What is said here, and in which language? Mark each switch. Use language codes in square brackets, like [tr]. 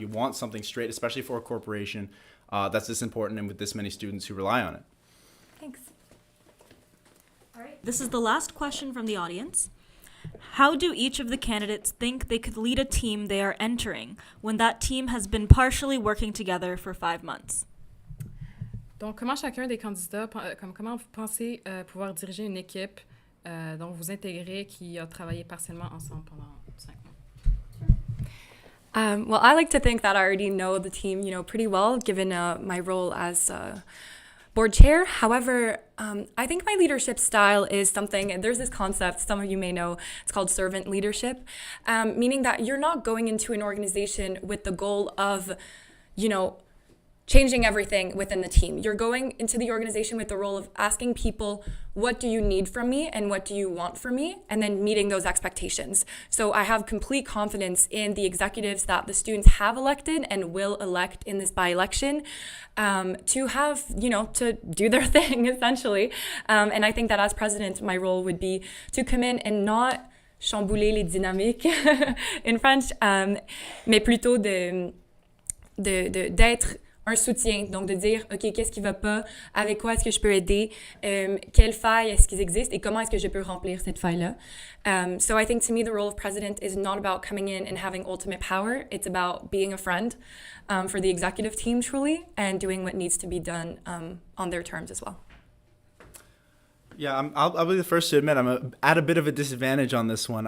[en] You want something straight, especially for a corporation that's this important and with this many students who rely on it. Thanks. All right. This is the last question from the audience. How do each of the candidates think they could lead a team they are entering when that team has been partially working together for 5 months? [fr] Donc, comment chacun des candidats, comment vous pensez pouvoir diriger une équipe dont vous intégrez qui a travaillé partiellement ensemble pendant 5 mois? [en] Well, I like to think that I already know the team, pretty well, given my role as board chair. However, I think my leadership style is something, and there's this concept, some of you may know, it's called servant leadership, meaning that you're not going into an organization with the goal of, changing everything within the team. You're going into the organization with the role of asking people, what do you need from me and what do you want from me? And then meeting those expectations. So I have complete confidence in the executives that the students have elected and will elect in this by-election to have, to do their thing, essentially. And I think that as president, my role would be to come in and not [fr] chambouler les dynamiques [en] in French, [fr] mais plutôt d'être un soutien, donc de dire, OK, qu'est-ce qui va pas, avec quoi est-ce que je peux aider, quelles failles est-ce qu'ils existent et comment est-ce que je peux remplir cette faille-là. [en] So I think to me the role of president is not about coming in and having ultimate power. It's about being a friend for the executive team truly and doing what needs to be done on their terms as well. Yeah, I'll be the first to admit I'm at a bit of a disadvantage on this one.